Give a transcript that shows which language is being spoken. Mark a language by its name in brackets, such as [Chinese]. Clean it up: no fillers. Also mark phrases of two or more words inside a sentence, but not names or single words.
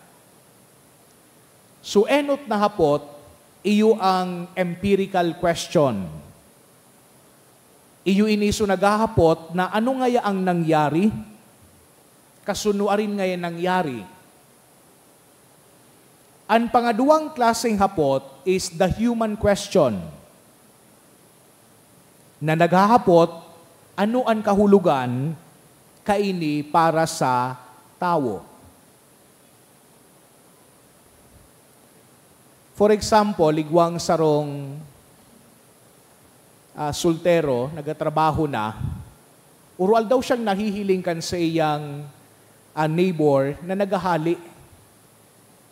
[Bikol] So enot na hapot, iyo ang [English] empirical question. [Bikol] Iyo iniso naghahapot na ano ngaya ang nangyari, kasunuarin ngaya nangyari. Ang pangaduang klaseng hapot [English] is the human question. [Bikol] Na naghahapot, ano ang kahulugan kaini para sa tao. [English] For example, [Bikol] igwang sarong sultero, nagatrabaho na, urual daw siyang nahihiling kan sa iyang neighbor na nagahali.